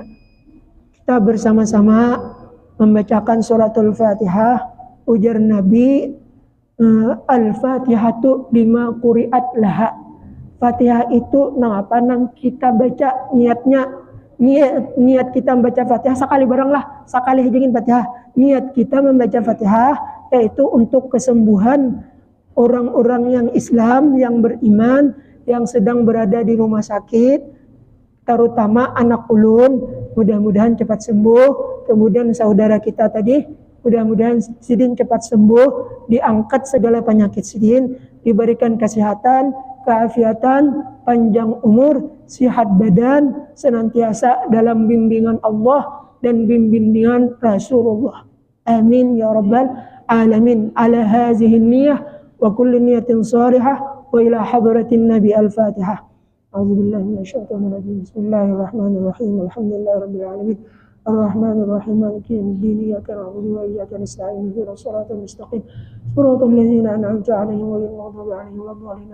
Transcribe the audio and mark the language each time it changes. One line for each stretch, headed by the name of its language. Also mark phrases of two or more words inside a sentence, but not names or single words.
Indonesian: Kita bersama-sama membacakan suratul Fatihah. Ujar Nabi,
Arabic: الفاتحة لما قرئت له.
Banjar: Fatihah itu nang apa nang kita baca, niat kita membaca Fatihah sekali baranglah, sekali hijingin Fatihah.
Indonesian: Niat kita membaca Fatihah yaitu untuk kesembuhan orang-orang yang Islam, yang beriman, yang sedang berada di rumah sakit, terutama anak ulun, mudah-mudahan cepat sembuh. Kemudian saudara kita tadi, mudah-mudahan sidin cepat sembuh, diangkat segala penyakit sidin, diberikan kesehatan, keafiatan, panjang umur, sehat badan, senantiasa dalam bimbingan Allah dan bimbingan Rasulullah.
Arabic: آمين يا رب العالمين. على هذه النية وكل نية صالحة وإلى حضرة النبي الفاتحة. أعوذ بالله من الشيطان الرجيم بسم الله الرحمن الرحيم. الحمد لله رب العالمين. الرحمن الرحيم مالك يوم الدين. إياك نعبد وإياك نستعين اهدنا الصراط المستقيم صراط الذين أنعمت عليهم غير المغضوب عليهم ولا الضالين.